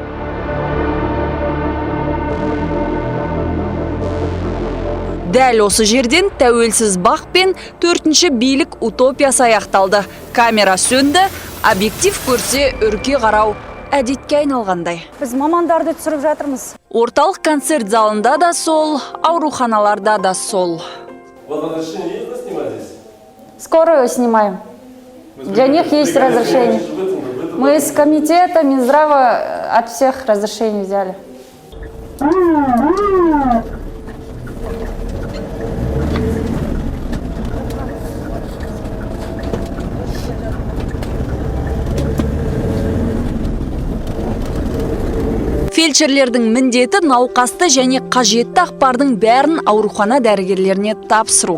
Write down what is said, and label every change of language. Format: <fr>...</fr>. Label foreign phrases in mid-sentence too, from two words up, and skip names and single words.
<kk>Дәл осы жерден тәуелсіз бақ пен 4-ші билік утопиясы аяқталды. Камера сөнді, объектив көрсе үрке қарау әдетке айналғандай. Біз мамандарды түсіріп жатырмыз. Орталық концерт залында да сол, ауруханаларда да сол.</kk> <ru>Вот разрешение есть на снимать здесь? Скорую снимаем. Для них есть разрешение. Мы из комитета Минздрава от всех разрешений взяли.</ru> <kk>Фельдшерлердің міндеті науқасты және қажетті ақпардың бәрін аурухана дәрігерлеріне тапсыру.</kk>